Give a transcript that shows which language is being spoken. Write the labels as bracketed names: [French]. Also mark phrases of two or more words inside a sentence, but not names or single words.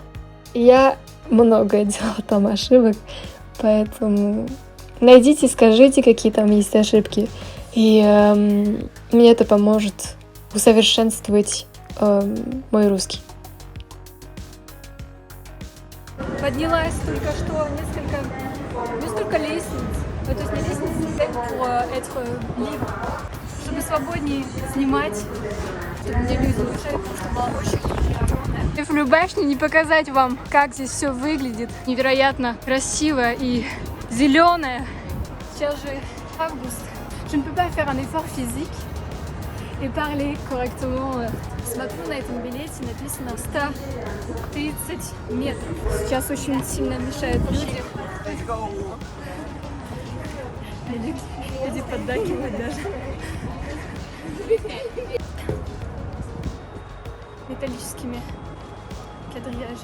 [Russian] Я много делала там ошибок, поэтому найдите, скажите, какие там есть ошибки, и мне это поможет усовершенствовать мой русский. Поднялась только что несколько лестниц, то есть не лестницы, [French] pour libre, [Russian] чтобы свободнее снимать, чтобы мне люди не мешали, потому что была очень огромная. Эйфелеву башню не показать вам, как здесь все выглядит невероятно красиво и зеленое. Сейчас же август. [French] Je ne peux pas faire un effort physique и parler correctement. [Russian] Смотрю, на этом билете написано 130 метров. Сейчас очень сильно мешают люди. Люди поддакивают даже. Металлическими кадрияжами.